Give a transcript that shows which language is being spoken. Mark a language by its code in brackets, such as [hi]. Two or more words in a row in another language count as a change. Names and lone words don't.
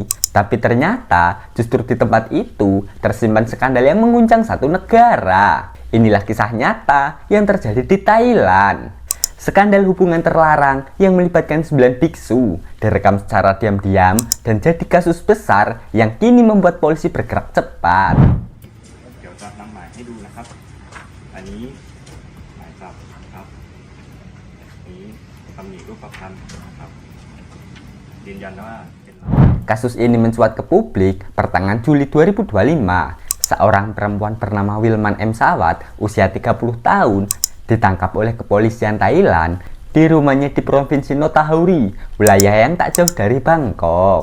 [id] Tapi ternyata, justru di tempat itu tersimpan skandal yang mengguncang satu negara. Inilah kisah nyata yang terjadi di Thailand. Skandal hubungan terlarang yang melibatkan 9 biksu direkam secara diam-diam dan jadi kasus besar yang kini membuat polisi bergerak cepat. [th] เดี๋ยวจะนำหมายให้ดูนะครับ อันนี้หมายจับนะครับนี้ตำหนิรูปพรรณนะครับยืนยันว่าเป็น [id] Kasus ini mencuat ke publik pertengahan Juli 2025. Seorang perempuan bernama Wilman M. Sawat, usia 30 tahun, ditangkap oleh kepolisian Thailand di rumahnya di Provinsi Nonthaburi, wilayah yang tak jauh dari Bangkok.